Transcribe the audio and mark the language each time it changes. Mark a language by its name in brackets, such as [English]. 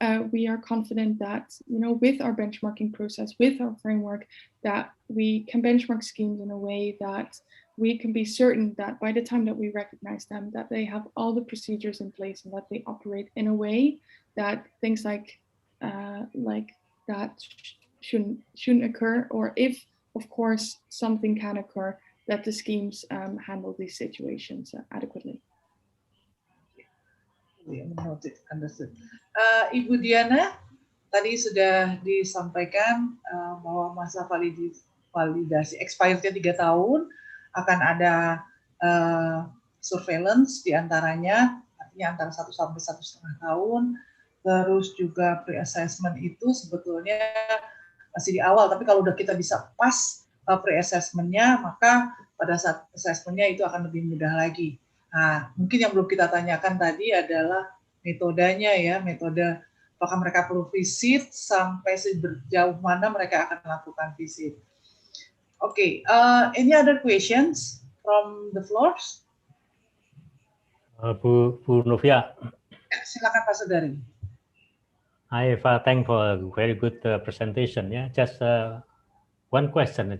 [English] we are confident that, you know, with our benchmarking process, with our framework, that we can benchmark schemes in a way that we can be certain that by the time that we recognize them, that they have all the procedures in place and that they operate in a way that things like that shouldn't occur, or if, of course, something can occur, that the schemes handle these situations adequately. Understood. [Indonesian] Ibu Diana, tadi sudah disampaikan bahwa masa validasi expirednya 3 tahun, akan ada surveillance diantaranya, artinya antara 1 sampai 1,5 tahun. Terus juga pre-assessment itu sebetulnya masih di awal, tapi kalau udah kita bisa pas pre-assessment-nya, maka pada saat assessment-nya itu akan lebih mudah lagi. Nah, mungkin yang belum kita tanyakan tadi adalah metodenya ya, metode apakah mereka perlu visit, sampai sejauh mana mereka akan melakukan visit. [English] Okay, any other questions from the floors? [Indonesian] Bu Novia. Silakan Pak Sudari. [English] I thank for a very good presentation. Yeah, just one question.